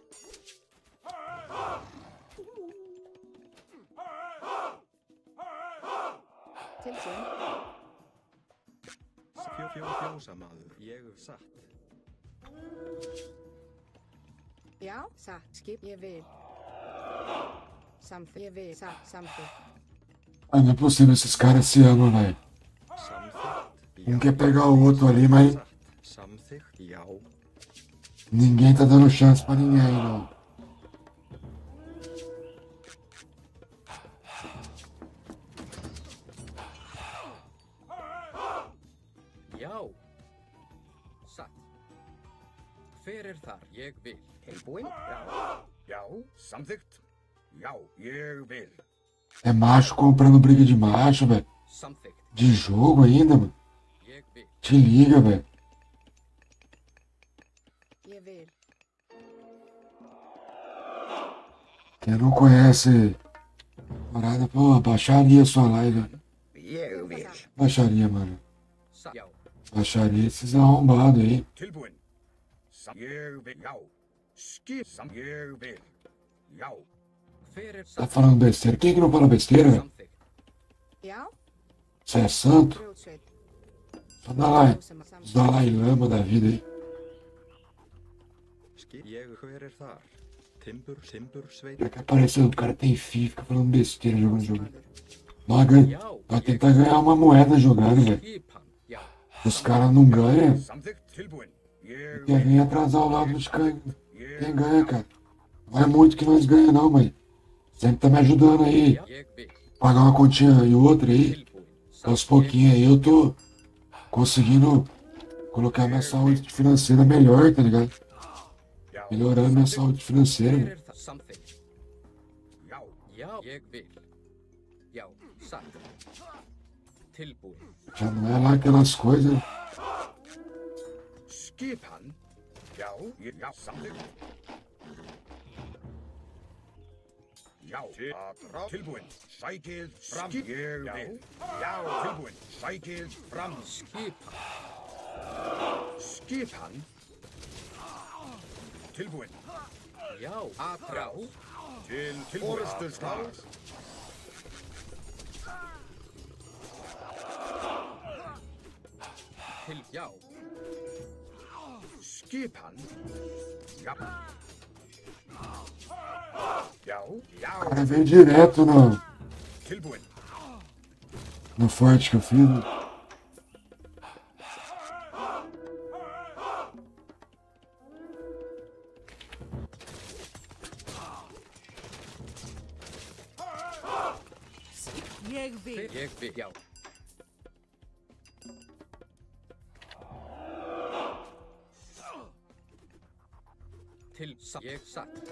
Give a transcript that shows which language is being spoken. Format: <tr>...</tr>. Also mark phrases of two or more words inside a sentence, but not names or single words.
<is>Tilsýn. Fjósamaður. Ég satt. Já. Satt. Skip. Ég vil. Samþykkt. Ég vil. Satt. Samþykkt.</is> <pt>Ah, não é possível esses caras se amam, velho.</pt> <is>Samþykkt.</is> <pt>Um quer pegar o outro ali, mas</pt> <is>Satt. Samþykkt. Já.</is> <pt>ninguém tá dando chance pra ninguém, não.</pt> <is>Já. Satt. Hver er þar? Ég vil. Tilbúin. Já. Já. Samþykkt. Já. Ég vil.</is> <pt>É macho comprando briga de macho, velho.</pt> <is>Samþykkt.</is> <pt>De jogo ainda, mano.</pt> <is>Ég vil.</is> <pt>Te liga, velho.</pt> <is>Ég vil.</is> <pt>Quem não conhece parada, pô, baixaria sua live, velho.</pt> <is>Ég vil.</is> <pt>Baixaria, mano.</pt> <is>Satt. Já.</is> <pt>Baixaria esses arrombados aí.</pt> <is>Tilbúin. Ég vil. Já. Skip. Ég vil. Já. Hver er</is> <pt>Tá</pt> <is>satt?</is> <pt>falando besteira? Quem que não fala besteira, velho?</pt> <is>Samþykkt. Já.</is> <pt>Você é santo?</pt> <is>Grjótsveit.</is> <pt>Só Dalai.</pt> <is>Samþykkt.</is> <pt>Os Dalai Lama da vida aí.</pt> <is>Skip. Ég hver er þar? Timbursveit.</is> <pt>Já que apareceu, o cara tem FI, fica falando besteira jogando jogo. Nós ganha. Vai tentar ganhar uma moeda jogando, velho.</pt> <is>Skipan. Já.</is> <pt>Os caras não ganham.</pt> <is>Samþykkt. Tilbúin. Ég</is> <pt>Quer</pt> <is>vil.</is> <pt>vir atrasar o lado dos caras.</pt> <is>Ég</is> <pt>Quem ganha, cara? Não é muito que nós ganhamos, não, mas sempre tá me ajudando aí.</pt> <is>Ég vil.</is> <pt>Pagar uma continha e outra aí.</pt> <is>Tilbúin.</is> <pt>Aos pouquinhos aí eu tô conseguindo colocar minha saúde financeira melhor, tá ligado?</pt> <is>Já.</is> <pt>Melhorando minha saúde financeira.</pt> <is>Hver</is> <pt>velho.</pt> <is>er það? Samþykkt. Já. Já. Ég vil. Já. Satt. Tilbúin.</is> <pt>Já não é lá aquelas coisas.</pt> <is>Skipan. Já. Já. Samþykkt. já, tilbúin, sækið fram, ég vil, já, tilbúin, sækið fram, skipan, tilbúin, Já, atrás. til tilbúin, orðstur strax, Já, skipan, já, já, já,</is> <pt>O cara veio direto</pt> <is>tilbúin,</is> <pt>no forte que eu fiz. Né?</pt> <is>Ég vil. ég vil, já. Ég satt.</is>